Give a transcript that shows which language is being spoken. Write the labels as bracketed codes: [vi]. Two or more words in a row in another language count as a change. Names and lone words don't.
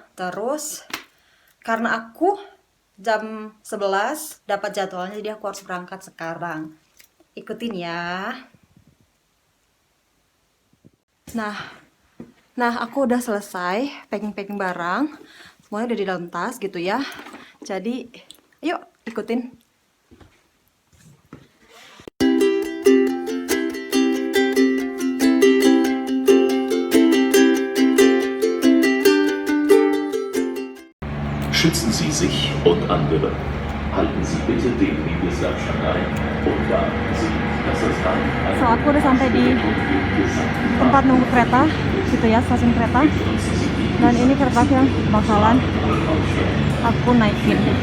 [id] Terus karena aku jam 11 dapat jadwalnya, jadi aku harus berangkat sekarang. Ikutin ya. Nah, aku udah selesai packing barang. Semuanya udah di dalam tas gitu ya. Jadi, yuk ikutin. [de] Schützen Sie sich und andere. Halten Sie bitte den Mindestabstand ein und beachten Sie, dass das [id] So, aku udah sampai di tempat nunggu kereta gitu ya, stasiun kereta. Dan ini kereta yang bakalan aku naikin.